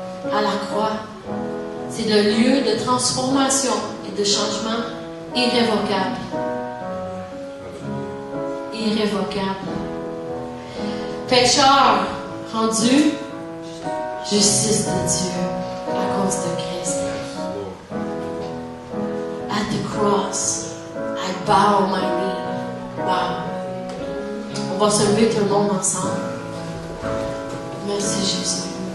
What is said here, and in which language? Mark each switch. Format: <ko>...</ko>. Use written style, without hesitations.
<fr>À la croix, c'est le lieu de transformation et de changement irrévocable. Irrévocable. Pécheur rendu, justice de Dieu à cause de Christ.</fr> <en>At the cross, I bow my knee. Bow.</en> <fr>On va se lever tout le monde ensemble. Merci Jésus.</fr>